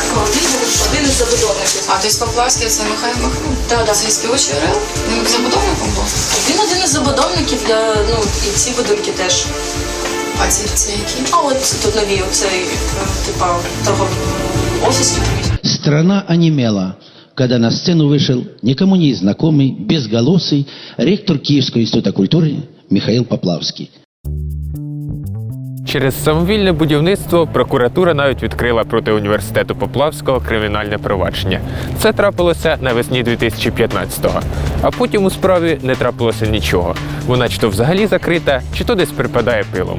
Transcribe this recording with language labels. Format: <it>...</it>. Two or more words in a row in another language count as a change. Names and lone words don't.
<uk>Один із забудовників. А тобто Поплавський це Михайло Михайлович? Так, це співочий РЛ. Він забудовником був? Він один із забудовників, і ці будинки теж. А це які? А от тут нові, оцей, торговий офісний приміщення.</uk> <ru>Страна онемела, когда на сцену вышел никому не знакомый, безголосый ректор Киевского института культуры Михаил Поплавский.</ru> <uk>Через самовільне будівництво прокуратура навіть відкрила проти університету Поплавського кримінальне провадження. Це трапилося навесні 2015-го. А потім у справі не трапилося нічого. Вона чи то взагалі закрита, чи то десь припадає пилом.</uk>